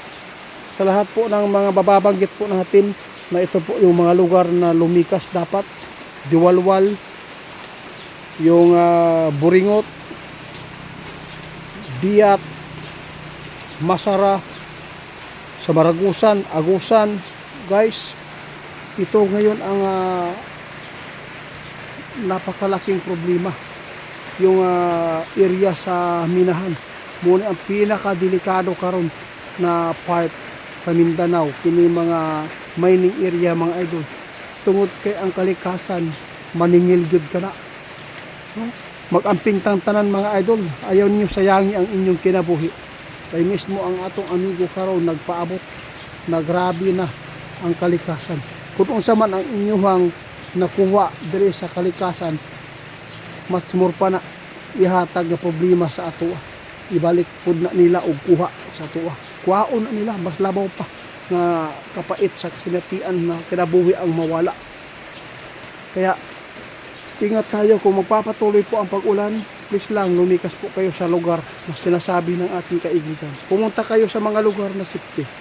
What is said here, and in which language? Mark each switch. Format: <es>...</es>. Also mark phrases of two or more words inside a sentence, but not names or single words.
<tl>Sa lahat po ng mga bababanggit po natin na ito po yung mga lugar na lumikas dapat, Diwalwal, yung Buringot, Biat, Masara, sa Maragusan, Agusan. Guys, ito ngayon ang napakalaking problema. Yung area sa Minahan.</tl> <ceb>Muna ang pinakadelikado karon na part sa Mindanao. Kini mga mining area mga idol. Tungod kay ang kalikasan, maningil jud ka na. No? Mag-amping tang tanan mga idol. Ayaw niyo sayangi ang inyong kinabuhi. Kay mismo ang atong amigo karon nagpaabot na grabe na ang kalikasan. Kung unsa man ang inyong nakuha diri sa kalikasan,</ceb> <en>much more</en> <ceb>pa na ihatag na problema sa atoa. Ibalik pud na nila og kuha sa atoa. Kuhaon na nila, mas labaw pa na kapait sa kasinatian na kinabuhi ang mawala.</ceb> <tl>Kaya ingat tayo kung magpapatuloy po ang pag-ulan. Please lang lumikas po kayo sa lugar na sinasabi ng ating kaibigan. Pumunta kayo sa mga lugar na safety.</tl>